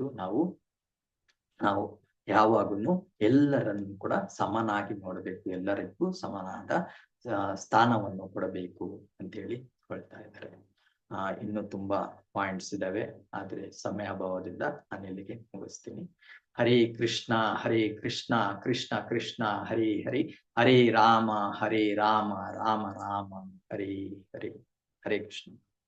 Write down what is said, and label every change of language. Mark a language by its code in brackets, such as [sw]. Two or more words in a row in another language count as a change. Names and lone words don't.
[kn] ನಾವು ಯಾವಾಗೂ ಎಲ್ಲರನ್ನು ಕೂಡ ಸಮನಾಗಿ ನೋಡಬೇಕು, ಎಲ್ಲರಿಗೂ ಸಮಾನವಾದ ಸ್ಥಾನವನ್ನು ಕೊಡಬೇಕು ಅಂತೇಳಿ ಹೇಳ್ತಾ ಇದ್ದಾರೆ. ಇನ್ನು ತುಂಬಾ ಪಾಯಿಂಟ್ಸ್ ಇದಾವೆ, ಆದ್ರೆ ಸಮಯ ಅಭಾವದಿಂದ ನಾನು ಇಲ್ಲಿಗೆ ಮುಗಿಸ್ತೀನಿ. [sa] ಹರೇ ಕೃಷ್ಣ ಕೃಷ್ಣ ಕೃಷ್ಣ ಹರಿ ಹರಿ, ಹರೇ ರಾಮ ರಾಮ ರಾಮ ಹರೇ ಹರೇ. ಹರೇ ಕೃಷ್ಣ.